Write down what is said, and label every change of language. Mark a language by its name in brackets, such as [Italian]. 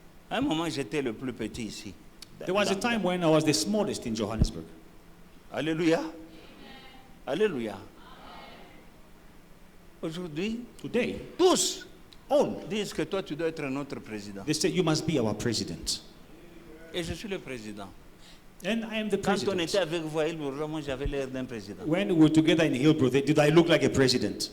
[French] À un moment, j'étais le plus petit ici. [English] There was a time when I was the smallest in Johannesburg. Alléluia. Alléluia. [French] Aujourd'hui, [English] Today, [French] tous [English] all, [French] disent que toi, tu dois être notre président. [English] they say you must be our president. [French] Et je suis le président. [English] And I am the [French] Quand on [English] president. [French] était avec vous à Île-Bourgeois, moi, j'avais l'air d'un président. [English] When we were together in Hillbrook, did I look like a president?